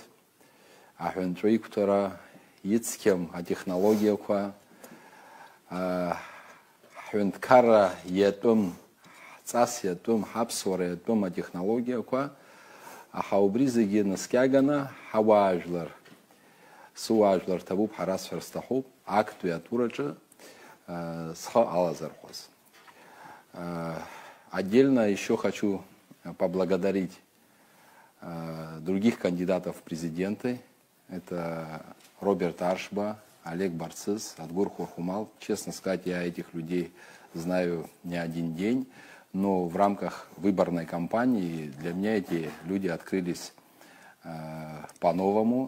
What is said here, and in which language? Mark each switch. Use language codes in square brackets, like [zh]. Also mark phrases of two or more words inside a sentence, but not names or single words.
[ab] Аҳәынҵәа иқәтәара, ицқьам атехнологиақәа, ҳҳәынҭқарра иатәым, ҳҵас иатәым, ҳаԥсуара иатәым атехнологиақәа, аха убри зегьы наскьаганы ҳауаажәлар, сыуаажәлар ҭабуп, ҳара сҳәар сҭахуп, актәи атураҿы схы алазархәаз. [ru] Отдельно еще хочу поблагодарить других кандидатов в президенты. Это Роберт Аршба, Олег Барцис, Адгур Хурхумал. Честно сказать, я этих людей знаю не один день, но в рамках выборной кампании для меня эти люди открылись по-новому.